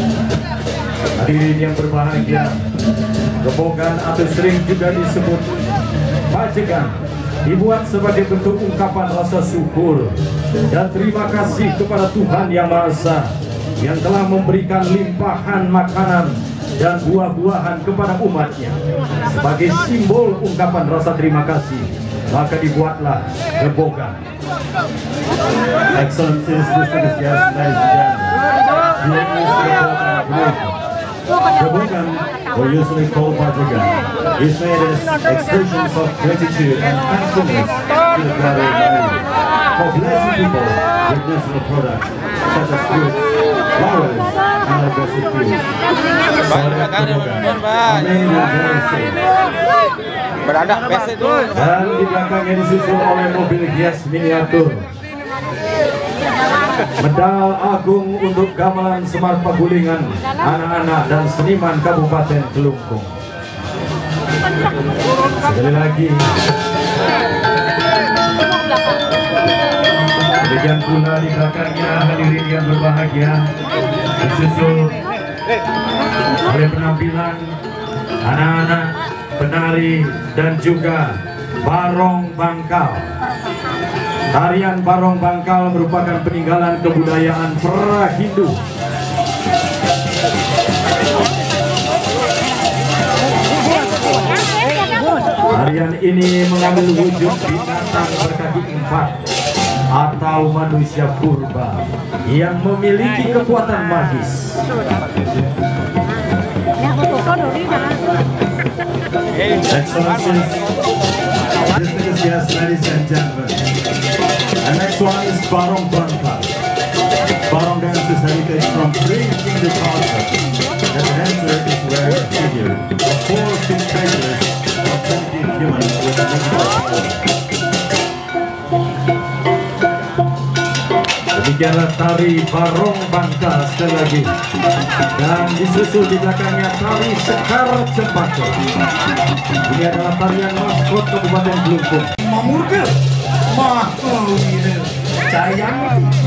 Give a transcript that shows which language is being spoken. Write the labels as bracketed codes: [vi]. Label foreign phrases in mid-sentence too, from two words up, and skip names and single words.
[id] Hadirin yang berbahagia, Gembogan atau sering juga disebut pajegan dibuat sebagai bentuk ungkapan rasa syukur dan terima kasih kepada Tuhan Yang Maha Esa yang telah memberikan limpahan makanan dan buah-buahan kepada umatnya. Sebagai simbol ungkapan rasa terima kasih, maka dibuatlah Gembogan. [en] Excellencies, distinguished guests, ladies and gentlemen, here is Gembogan, or usually called Pajegan, is made as expressions of gratitude and thankfulness to the God Almighty for blessing people with natural products such as fruits, flowers, and aggressive foods. [id] Dan di belakangnya disusul oleh mobil hias miniatur. Medal agung untuk gamelan Semar Pagulingan, anak-anak dan seniman Kabupaten Kelungkung. Sekali lagi, demikian pula di belakangnya hadirin yang berbahagia disusul oleh penampilan anak-anak, penari dan juga barong bangkal. Tarian barong bangkal merupakan peninggalan kebudayaan pra-Hindu. Tarian ini mengambil wujud binatang berkaki empat atau manusia purba yang memiliki kekuatan magis. [en] Excellencies, distinguished guests, ladies and gentlemen, and next one is Barong Bangkal. Barong dance is heritage from pre-Hindu culture. The dancer is wearing a figure of 4 big figures of primitive humans with a mythical power. [id] Demikianlah tari barong bangkal sekali lagi, dan disusul di belakangnya tari sekar cempaka. Ini adalah tarian maskot Kabupaten Kelungkung. Mamurga Mahkawira Jayang.